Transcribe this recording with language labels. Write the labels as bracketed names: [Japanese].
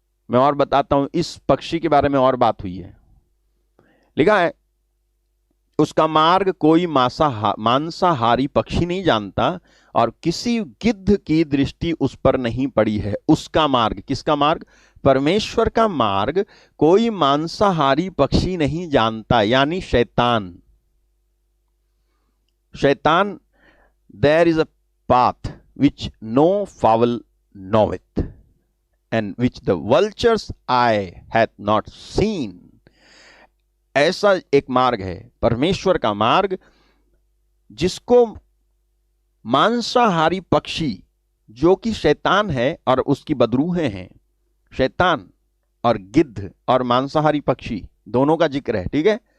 [Hindi] मैं और बताता हूं, इस पक्षी के बारे में और बात हुई है। लिखा है, उसका मार्ग कोई मांसाहारी पक्षी नहीं जानता और किसी गिद्ध की दृष्टि उस पर नहीं पड़ी है। उसका मार्ग, किसका मार्ग? परमेश्वर का मार्ग कोई मांसाहारी पक्षी नहीं जानता, यानी शैतान। [English] शैतान, there is a path which no fowl knoweth and which the vulture's eye hath not seen। [Hindi] ऐसा एक मार्ग है, परमेश्वर का मार्ग, जिसको मांसाहारी पक्षी जो कि शैतान है और उसकी बदरूहें हैं, शैतान और गिद्ध और मांसाहारी पक्षी दोनों का जिक्र है। ठीक है?